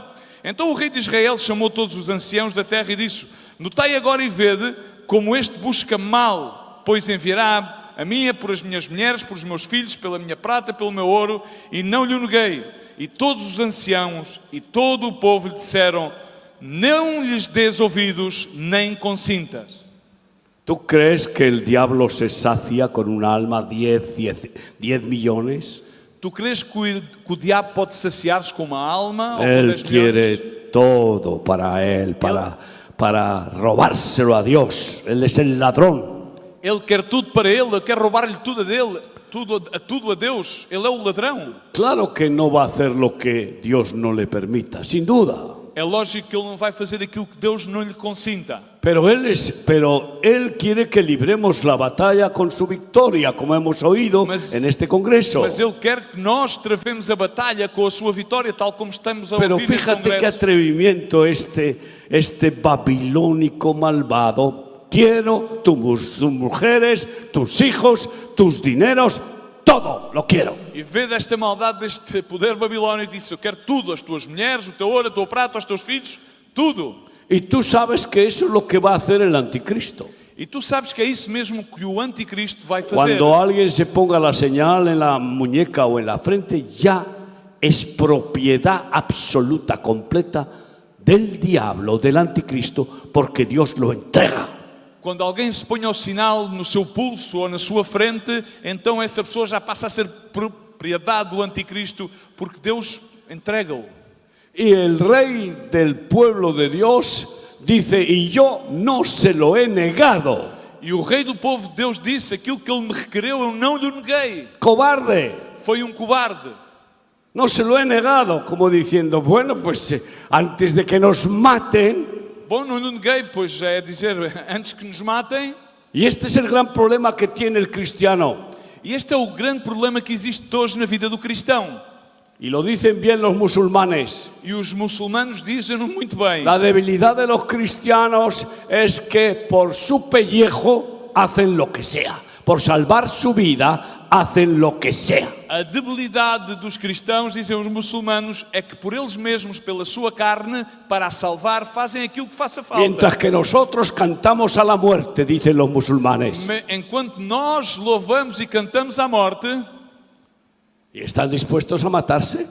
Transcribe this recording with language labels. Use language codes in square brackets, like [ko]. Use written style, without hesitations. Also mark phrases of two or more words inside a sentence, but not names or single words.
[pt] Então o rei de Israel chamou todos os anciãos da terra e disse: notai agora e vede como este busca mal, pois enviará a minha por as minhas mulheres, por os meus filhos, pela minha prata, pelo meu ouro, e não lhe o neguei. E todos os anciãos e todo o povo lhe disseram: não lhes des ouvidos, nem consintas. [es] ¿Tú crees que el diablo se sacia con un alma 10 millones? [pt] Tu crees que o diabo pode saciar-se com uma alma ou com [es] Él [pt] 10 [es] quiere [pt] milhões? [es] todo para él, para robárselo a Dios. Él es el ladrón. [pt] Ele quer tudo para ele, quer roubar-lhe tudo a dele. tudo a Deus, ele é o ladrão. [es] Claro que no va a hacer lo que Dios no le permita, sin duda. [pt] É lógico que ele não vai fazer aquilo que Deus não lhe consinta. [es] Pero él quiere que libremos la batalla con su victoria, como hemos oído en este congreso. [pt] Mas ele quer que nós travemos a batalha com a sua vitória, tal como estamos a [es] Pero [pt] ouvir neste [es] fíjate qué [pt] congresso. [es] atrevimiento este babilónico malvado. Quiero tus mujeres, tus hijos, tus dineros, todo lo quiero. [pt] E vê desta maldade, deste poder babilónico, disse: eu quero tudo, as tuas mulheres, o teu ouro, a tua prata, os teus filhos, tudo. [es] Y tú sabes que eso es lo que va a hacer el anticristo. [pt] E tu sabes que é isso mesmo que o anticristo vai fazer. [es] Cuando alguien se ponga la señal en la muñeca o en la frente, ya es propiedad absoluta, completa del diablo, del anticristo, porque Dios lo entrega. [pt] Quando alguém se põe o sinal no seu pulso ou na sua frente, então essa pessoa já passa a ser propriedade do anticristo, porque Deus entrega-o. [es] Y el rey del pueblo de Dios dice, y yo no se lo he negado. [pt] E o rei do povo de Deus disse: aquilo que ele me requereu eu não lhe neguei. [es] Cobarde, [pt] Foi cobarde. [es] no se lo he negado, como diciendo, bueno, pues antes de que nos maten. [pt] Bom, não lhe neguei, pois é dizer, antes que nos matem. [es] Y este es el gran problema que tiene el cristiano. [pt] E este é o grande problema que existe hoje na vida do cristão. [es] Y lo dicen bien los musulmanes. [pt] E os muçulmanos dizem-no muito bem. [es] La debilidad de los cristianos es que por su pellejo hacen lo que sea. Por salvar su vida hacen lo que sea. [pt] A debilidade dos cristãos, dizem os muçulmanos, é que por eles mesmos, pela sua carne, para a salvar, fazem aquilo que faça falta. [es] Mientras que nosotros cantamos a la muerte, dicen los musulmanes. [pt] Enquanto nós louvamos e cantamos à morte, [es] Y están dispuestos a matarse